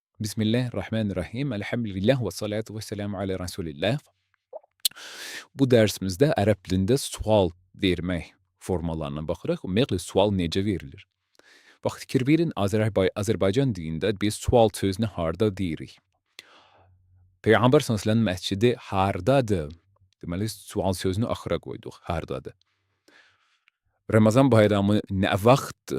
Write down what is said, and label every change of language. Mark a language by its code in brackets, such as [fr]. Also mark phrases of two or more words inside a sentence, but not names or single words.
[ar] بسم الله الرحمن الرحيم. الحمد لله والصلاة والسلام على رسول الله. [az] Bu dersimizde Arap dilində sual vermək formalarına baxırıq. Ümumiyyətlə sual necə verilir? Bax, fikir verin, Azərbaycan dilində biz sual sözünü harda deyirik? Peyğəmbər s.ə.v məscidi hardadır? Deməli, sual sözünü axıra qoyduq, hardadır? Ramazan bayramı nə vaxtdır?